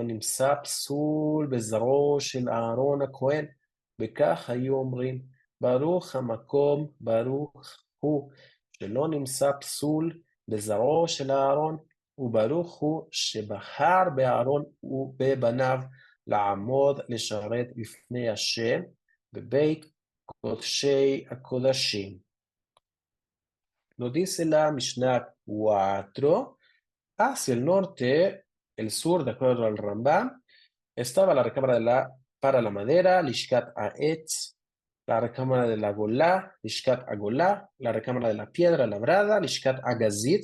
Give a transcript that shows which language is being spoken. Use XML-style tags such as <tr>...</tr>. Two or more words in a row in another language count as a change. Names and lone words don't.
<he>נמצא פסול בזרעו של אהרון הכהן, וכך היו אומרים, ברוך המקום, ברוך הוא, שלא נמצא פסול בזרעו של אהרון, וברוך הוא שבחר באהרון ובבניו לעמוד לשרת לפני השם בבית קודשי הקודשים.</he> <es>Nos dice la Mishnah 4, hacia el norte, el sur, de acuerdo al Rambam, estaba la recámara para la madera,</es> <he>לשכת העץ,</he> <es>la recámara de la Golá,</es> <he>לשכת הגולה,</he> <es>la recámara de la piedra labrada,</es> <he>לשכת הגזית.</he>